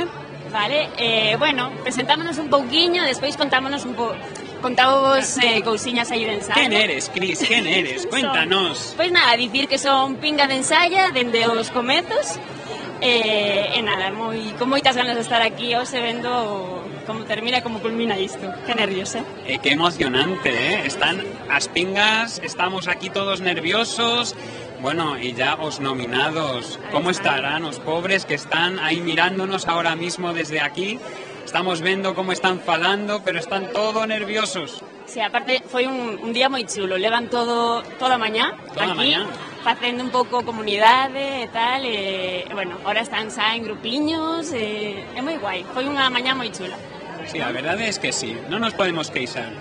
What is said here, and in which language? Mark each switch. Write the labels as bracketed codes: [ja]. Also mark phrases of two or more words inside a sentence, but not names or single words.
[gl] Vale, bueno, presentámonos un pouquiño, despois contámonos contábamos cousiñas aí de ensayo. Quen eres, Cris? Quen eres? Cuéntanos. Pois nada, dicir que son pinga de ensaya dende os comezos. E nada, con moitas ganas de estar aquí hoxe vendo como termina, como culmina isto. Que nervios, Qué emocionante, Están as pingas, estamos aquí todos nerviosos. [es] Bueno, y ya os nominados, ¿cómo estarán los pobres que están ahí mirándonos ahora mismo desde aquí? Estamos viendo cómo están falando, pero están todos nerviosos. [gl] Sí, aparte foi un día moi chulo, levan toda a mañá aquí, facendo un pouco comunidade e tal, e bueno, ahora están xa en grupiños, é moi guai, foi unha mañá moi chula. Sí, a verdade es que sí, non nos podemos queixar.